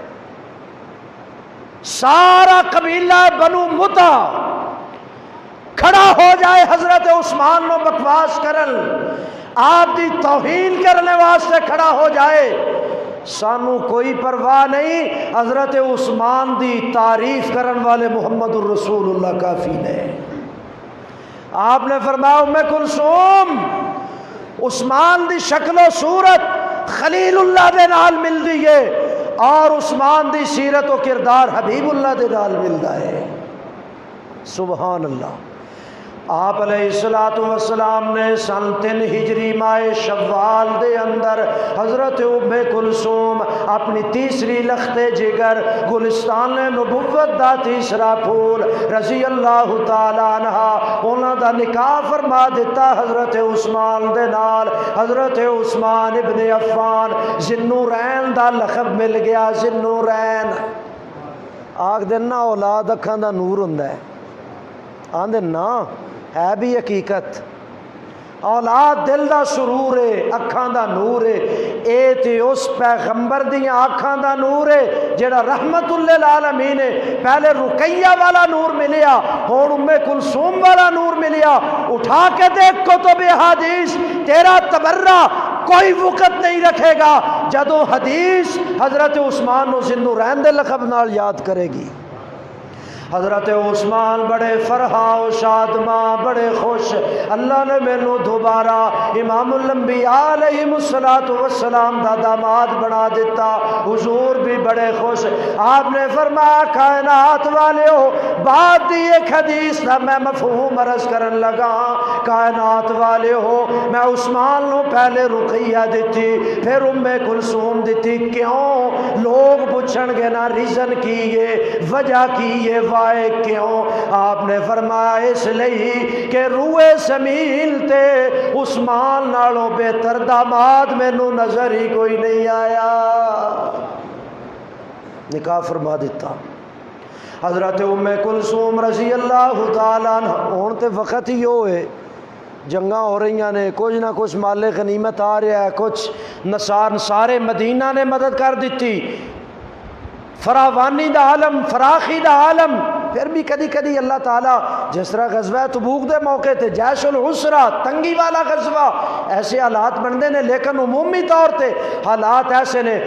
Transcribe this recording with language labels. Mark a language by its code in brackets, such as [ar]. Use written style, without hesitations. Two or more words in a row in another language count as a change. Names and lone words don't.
[pa] سارا قبیلہ بنو متا کھڑا ہو جائے حضرت عثمان نو بکواس کرن، آپ دی توہین کرنے واسطے کھڑا ہو جائے، سانو کوئی پرواہ نہیں، حضرت عثمان دی تعریف کرن والے محمد الرسول اللہ کافی نے۔ آپ نے فرمایا ام کلثوم عثمان دی شکل و صورت خلیل اللہ دے نال مل دی ہے، اور عثمان دی سیرت و کردار حبیب اللہ دے نال ملدا ہے۔ [ar] سبحان اللہ۔ [pa] آپ علیہ السلام نے سن 3 ہجری ماہ شوال دے اندر حضرت ام کلثوم اپنی تیسری لخت جگر گلستان نبوت دا تیسرا پھول [ar] رضی اللہ تعالی عنہ [pa] انہاں دا نکاح فرما دیتا حضرت عثمان دے نال۔ حضرت عثمان ابن عفان ذوالنورین دا لقب مل گیا، ذوالنورین۔ آکھ دینا اولاد اکھاں دا نور ہوندا ہے، آندے نا ہے بھی حقیقت، اولاد دل دا سرور ہے، اکھاں دا نور ہے، اے تے اس پیغمبر دیاں اکھاں دا نور ہے جڑا رحمت للعالمین ہے۔ پہلے رقیہ والا نور ملیا، ہن ام کلثوم والا نور ملیا۔ اٹھا کے دیکھ کتب حدیث، تیرا تبرہ کوئی وقت نہیں رکھے گا جدوں حدیث حضرت عثمان نو ذوالنورین دے لقب نال یاد کرے گی۔ حضرت عثمان بڑے فرحا و شادماں، بڑے خوش، اللہ نے مینوں دوبارہ امام الانبیاء [ar] علیہ السلام [pa] دا داماد بنا دیتا۔ حضور بھی بڑے خوش۔ آپ نے فرمایا کائنات والیو، بعد دی ایک حدیث دا میں مفہوم عرض کرن لگا، کائنات والیو میں عثمان نو پہلے رقیہ دیتی پھر ام کلثوم دیتی، کیوں؟ لوگ پوچھن گے نا ریزن کی ہے، وجہ کی ہے، کیوں؟ آپ نے فرمایا اس لئی کہ روئے زمین تے عثمان نالوں بہتر داماد مینوں نظر ہی کوئی نہیں آیا۔ نکاح فرما دیتا۔ حضرت ام کلثوم [ar] رضی اللہ تعالیٰ عنہ، [pa] ہن تے وقت ہی ہوئے، جنگاں ہو رہی نے، کچھ نہ کچھ مال غنیمت آ رہا ہے، کچھ نصارے مدینہ نے مدد کر دیتی، فراوانی دا عالم، فراخی دا عالم، پھر بھی کدی کدی اللہ تعالیٰ جس طرح غزوہ تبوک دے موقع تے جیش العسرہ تنگی والا غزوہ ایسے حالات [ur] بنتے ہیں، [pa] لیکن عمومی طور تے حالات ایسے نے۔